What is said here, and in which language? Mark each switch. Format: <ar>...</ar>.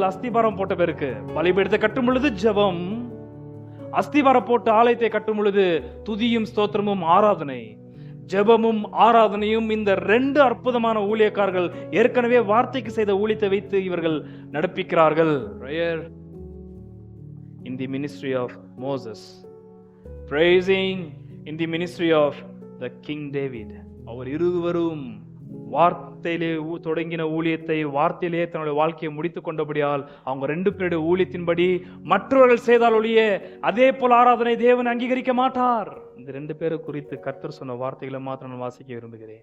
<ta>அஸ்திபாரம் போட்ட பேருக்கு பலிபீடத்தை கட்டும் பொழுது ஜெபம், அஸ்திபாரம் போட்டு ஆலயத்தை கட்டும் பொழுது துதியும் ஸ்தோத்திரமும் ஆராதனை. ஜெபமும் ஆராதனையும் இந்த 2 அற்புதமான ஊழியக்காரர்கள் ஏற்கனவே வார்த்தைக்கு செய்த ஊழியத்தை வைத்து இவர்கள் நடப்பிக்கிறார்கள்.</ta> <en>Prayer in the ministry of Moses, praising in the ministry of the King David.</en> <ta>அவர் இருவரும் வார்த்தையிலே தொடங்கின ஊழியத்தை வார்த்தையிலே தன்னுடைய வாழ்க்கையை முடித்துக் கொண்டபடியால் அவங்க 2 பேருடைய ஊழியத்தின்படி மற்றவர்கள் செய்தால் ஒழிய அதே போல ஆராதனை தேவன் அங்கீகரிக்க மாட்டார். இந்த 2 பேரை குறித்து கர்த்தர் சொன்ன வார்த்தைகளை மாத்திரம் நான் வாசிக்க விரும்புகிறேன்.</ta>